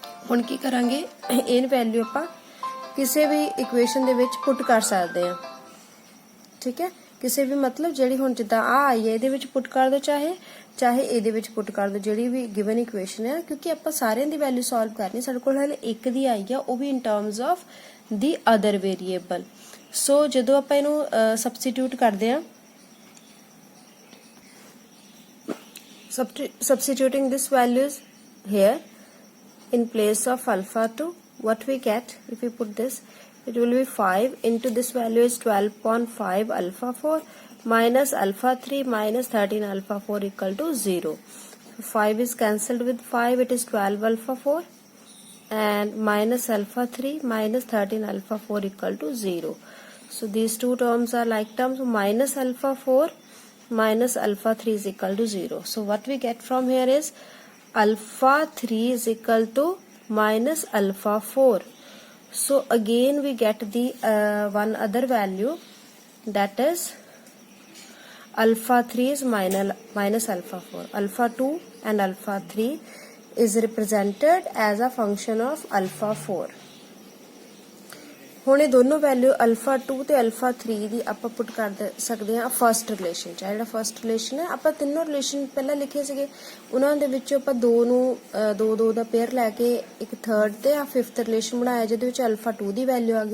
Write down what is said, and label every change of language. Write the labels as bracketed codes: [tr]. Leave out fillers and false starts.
[pa] ਹੁਣ ਕੀ ਕਰਾਂਗੇ, ਇਹ ਵੈਲਿਊ ਆਪਾਂ ਕਿਸੇ ਵੀ ਇਕੁਏਸ਼ਨ ਦੇ ਵਿੱਚ ਪੁੱਟ ਕਰ ਸਕਦੇ ਹਾਂ, ਠੀਕ ਹੈ। ਕਿਸੇ ਵੀ ਮਤਲਬ ਜਿਹੜੀ ਹੁਣ ਜਿੱਦਾਂ ਆ ਆਈ ਹੈ ਇਹਦੇ ਵਿੱਚ ਪੁੱਟ ਕਰ ਦੋ, ਚਾਹੇ ਇਹਦੇ ਵਿੱਚ ਪੁੱਟ ਕਰ ਦੋ, ਜਿਹੜੀ ਵੀ ਗਿਵਨ ਇਕੁਏਸ਼ਨ ਹੈ, ਕਿਉਂਕਿ ਆਪਾਂ ਸਾਰਿਆਂ ਦੀ ਵੈਲਿਊ ਸੋਲਵ ਕਰਨੀ, ਸਾਡੇ ਕੋਲ ਹਲੇ ਇੱਕ ਦੀ ਆਈ ਆ, ਉਹ ਵੀ [en] In terms of the other variable. [pa] ਸੋ ਜਦੋਂ ਆਪਾਂ ਇਹਨੂੰ ਸਬਸਟੀਟਿਊਟ ਕਰਦੇ ਆ, [en] substituting this values here in place of alpha 2, what we get if we put this, it will be 5 into this value is 12.5 alpha 4 minus alpha 3 minus 13 alpha 4 equal to 0. 5 is cancelled with 5, it is 12 alpha 4 and minus alpha 3 minus 13 alpha 4 equal to 0. So these two terms are like terms, minus alpha 4 minus alpha 3 is equal to 0. So what we get from here is alpha 3 is equal to minus alpha 4. So again we get the one other value, that is alpha 3 is minus alpha 4. Alpha 2 and alpha 3 is represented as a function of alpha 4. [pa] ਹੁਣ ਇਹ ਦੋਨੋਂ value alpha 2 ਤੇ alpha 3 ਦੀ ਆਪਾਂ ਪੁੱਟ ਕਰ ਸਕਦੇ ਹਾਂ first relation ਚ। ਜਿਹੜਾ ਫਰਸਟ ਰਿਲੇਸ਼ਨ ਹੈ, ਆਪਾਂ ਤਿੰਨੋਂ ਰਿਲੇਸ਼ਨ ਪਹਿਲਾਂ ਲਿਖੇ ਸੀਗੇ, ਉਹਨਾਂ ਦੇ ਵਿੱਚੋਂ ਆਪਾਂ ਦੋ ਦਾ ਪੇਅਰ ਲੈ ਕੇ ਇੱਕ ਥਰਡ ਤੇ ਆ ਫਿਫਥ ਰਿਲੇਸ਼ਨ ਬਣਾਇਆ, ਜਿਹਦੇ ਵਿੱਚ ਅਲਫਾ 2 ਦੀ ਵੈਲਿਊ ਆ ਗਈ।